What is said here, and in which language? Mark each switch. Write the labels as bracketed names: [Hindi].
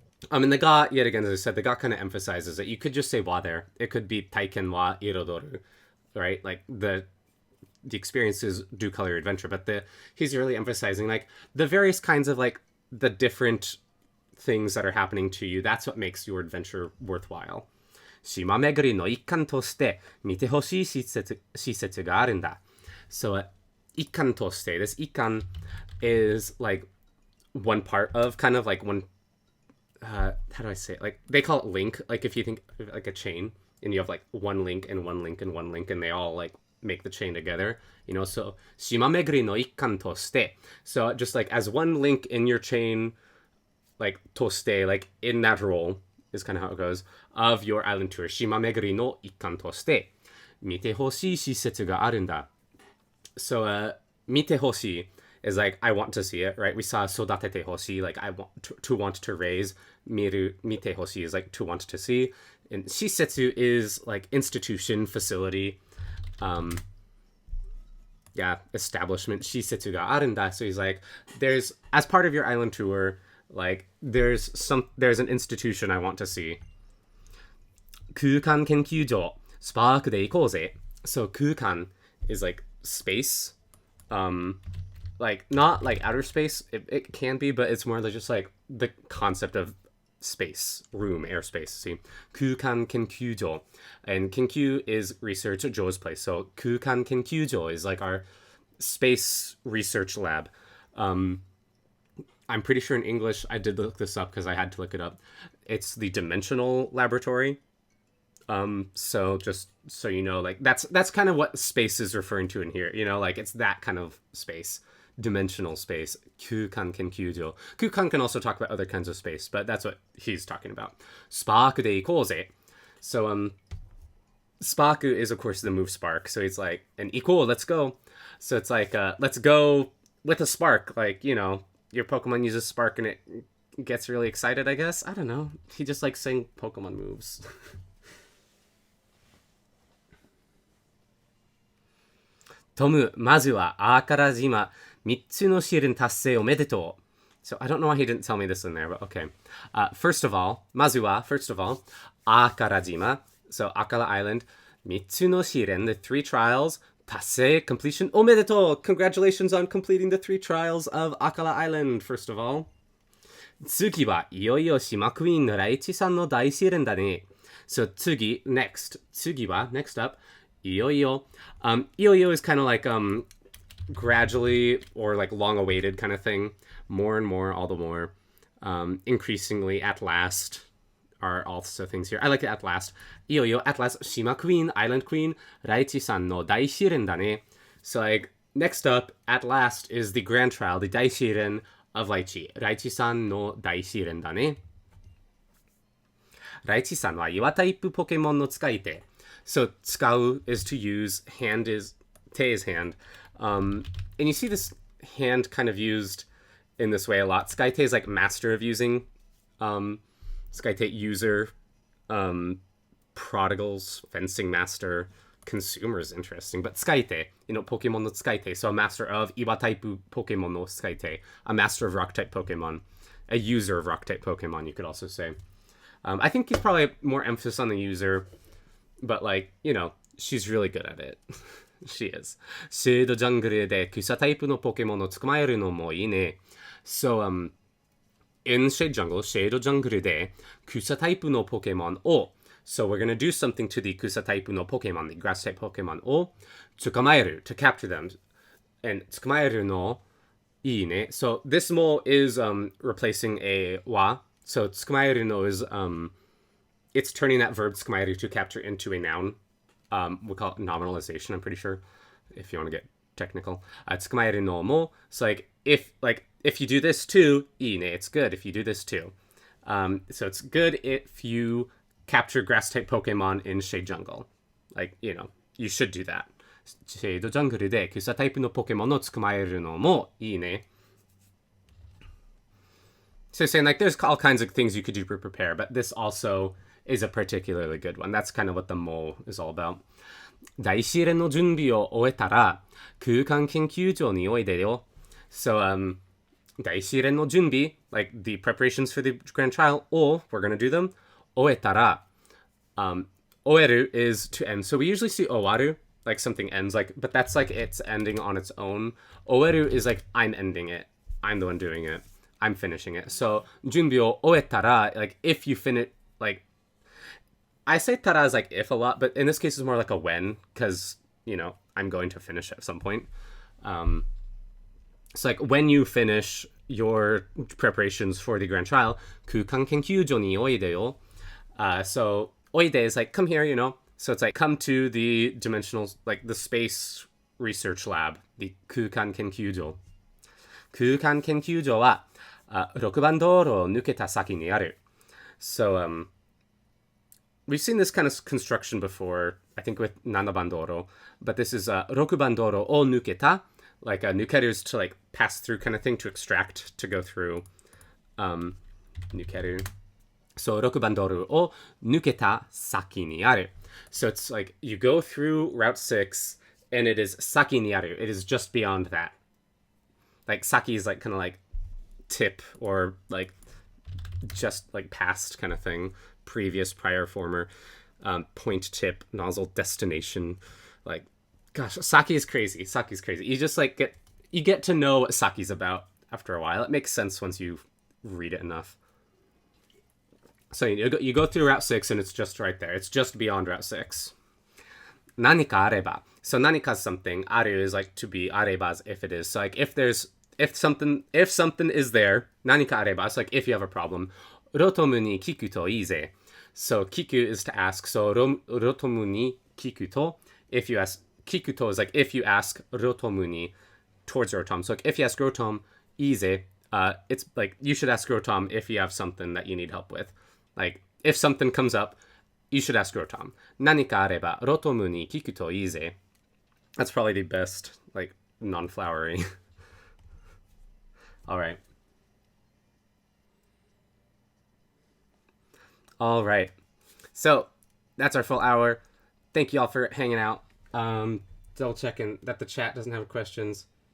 [English] And the ga, yet again, as I said, the ga kind of emphasizes that you could just say wa there. It could be [Japanese] taiken wa irodoru, [English] right? Like the experiences do color your adventure, but he's really emphasizing like the various kinds of like the different things that are happening to you. That's what makes your adventure worthwhile. [Japanese] 島巡りの一環として見てほしい施設があるんだ. [English] So, [Japanese] 一環として, [English] this 一環 is like one part of kind of like one, how do I say it? Like they call it link. Like if you think like a chain and you have like one link and one link and one link and they all like make the chain together, you know, so [Japanese] 島巡りの一環として. [English] So just like as one link in your chain, like として, like in that role, is kind of how it goes, of your island tour. [Japanese] 島巡りの一環として見てほしい施設があるんだ. [English] So, [Japanese] 見てほしい [English] is like, I want to see it, right? We saw [Japanese] 育ててほしい, [English] like, I want to want to raise. [Japanese] 見てほしい [English] is like, to want to see. And 施設 is like institution, facility, establishment. [Japanese] 施設があるんだ. [English] So he's like, there's, as part of your island tour, like, there's an institution I want to see. [Japanese] 空間研究所、スパークで行こうぜ. [English] So 空間 is like space. Like not like outer space. It can be, but it's more like just like the concept of space, room, airspace. See, 空間研究所, and 研究 is research. Joe's place. So 空間研究所 is like our space research lab. I'm pretty sure in English, I did look this up because I had to look it up. It's the dimensional laboratory. So just so you know, like that's kind of what space is referring to in here. You know, like it's that kind of space, dimensional space. [Japanese] 空間研究所. [English] 空間 can also talk about other kinds of space, but that's what he's talking about. [Japanese] スパークで行こうぜ. [English] So Spark is of course the move spark. So he's like, and [Japanese] 行こう, [English] let's go. So it's like, let's go with a spark. Like, you know, your Pokemon uses spark and it gets really excited, I guess. I don't know. He just likes saying Pokemon moves. [Japanese] Tomu, まずはあから島3つの試練達成おめでとう. [English] So I don't know why he didn't tell me this in there, but okay. First of all, まずは, first of all, あから島, so Akala Island, [Japanese] 3つの試練, [English] the 3 trials, 達成, completion, [Japanese] おめでとう. [English] Congratulations on completing the 3 trials of Akala Island, first of all. [Japanese] 次はいよいよ島クイーンのライチさんの大試練だね. [English] So 次, next. 次は, next up, [Japanese] いよいよ. [English] いよいよ is kind of like gradually or like long awaited kind of thing. More and more, all the more. Increasingly, at last are also things here. I like it at last. [Japanese] いよいよ [English] at last, [Japanese] 島クイーン, [English] Island Queen, [Japanese] ライチさんの大試練だね. [English] So like, next up, at last, is the grand trial, the 大試練 of Raichi. [Japanese] ライチさんの大試練だね. ライチさんは岩タイプポケモンの使い手. [English] So 使う is to use, hand is, te is hand. And you see this hand kind of used in this way a lot. Skyte is like master of using. Skyte user. Prodigals, fencing master. Consumer is interesting. But Skyte, you know, [Japanese] Pokemon no Skyte. [English] So a master of [Japanese] Iwa type Pokemon no Skyte. [English] A master of rock type Pokemon. A user of rock type Pokemon, you could also say. I think he's probably more emphasis on the user. But like, you know, she's really good at it. She is. [Japanese] シェードジャングルで草タイプのポケモンを捕まえるのもいいね. [English] So, in Shade Jungle, [Japanese] シェードジャングルで草タイプのポケモンを [English] So we're going to do something to the [Japanese] Kusa type no Pokemon, [English] the grass type Pokemon, [Japanese] o tsukamaeru, [English] to capture them. And [Japanese] tsukamaeru no ii ne. [English] So this mo is replacing a wa. So tsukamaeru no is it's turning that verb tsukamaeru to capture into a noun. We call it nominalization, I'm pretty sure, if you want to get technical. [Japanese] Tsukamaeru no mo. [English] So if you do this too, [Japanese] ii ne, [English] it's good if you do this too. So it's good if you capture grass type Pokemon in Shade Jungle. You should do that. [Japanese] Shade Jungle で草タイプのポケモンを捕まえるのもいいね. [English] So saying there's all kinds of things you could do to prepare, but this also is a particularly good one. That's kind of what the mo is all about. [Japanese] 大試練の準備を終えたら空間研究所においでよ. [English] So, [Japanese] 大試練の準備, [English] like the preparations for the grand trial, or we're going to do them. [Japanese] 終えたら, [English] 終える is to end. So we usually see 終わる, like something ends, but that's like it's ending on its own. 終える is like I'm ending it. I'm the one doing it. I'm finishing it. So [Japanese] 準備を終えたら, [English] like if you finish, like I say たら is like if a lot, but in this case it's more like a when, because I'm going to finish at some point. So like when you finish your preparations for the grand trial, [Japanese] 空間研究所においでよ. [English] So おいで is like come here, So it's like come to the dimensional, like the space research lab, the 空間研究所. [Japanese] 空間研究所は6番道路を抜けた先にある. [English] So we've seen this kind of construction before, I think with 7番道路, but this is [Japanese] 6番道路を抜けた, [English] like nukeru is to like pass through kind of thing, to extract, to go through. [Japanese] Nukeru. [English] So [Japanese] 6番道路を抜けた先にある. [English] So it's like you go through Route 6 and it is 先にある. It is just beyond that. Like saki is like kind of like tip, or like just like past kind of thing. Previous, prior, former, point, tip, nozzle, destination. Like, gosh, sake is crazy. Sake's crazy. You just like get to know what sake's about after a while. It makes sense once you read it enough. So you go through Route 6 and it's just right there. It's just beyond Route 6. [Japanese] 何かあれば. [English] So 何か is something. ある is like to be. あれば is if it is. So like if something is there, [Japanese] 何かあれば, [English] it's like if you have a problem. [Japanese] ロトムに聞くといいぜ. [English] So 聞く is to ask. So [Japanese] ロトムに聞くと, [English] if you ask, 聞くと is like if you ask ロトムに towards Rotom. So like if you ask Rotom, [Japanese] いいぜ, [English] it's like you should ask Rotom if you have something that you need help with. Like if something comes up, you should ask Rotom. [Japanese] 何かあればロトムに聞くといいぜ. [English] That's probably the best, like, non-flowery. All right. All right. So that's our full hour. Thank you all for hanging out. Double checking that the chat doesn't have questions.